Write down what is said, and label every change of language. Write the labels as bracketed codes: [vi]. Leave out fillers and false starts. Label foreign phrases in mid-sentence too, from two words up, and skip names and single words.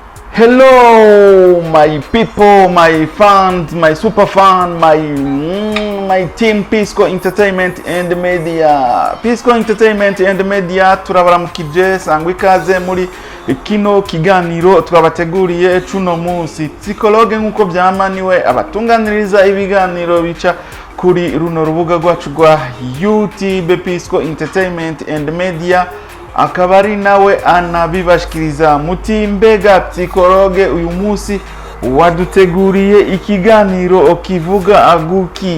[en] Hello, my people, my fans, my super fan, my team Pisco Entertainment and Media. [rn] Pisco Entertainment and Media turabaramukije sangwa ikaze muri kino kiganiro twabateguriye cuno munsi. Psychologue nkuko byama niwe abatunganiriza ibiganiro bica kuri runo rubuga rwacu rwa YouTube Pisco Entertainment and Media. Akabari nawe anabibashikiriza muti mbega psychologue uyu munsi waduteguriye ikiganiro kivuga aguki.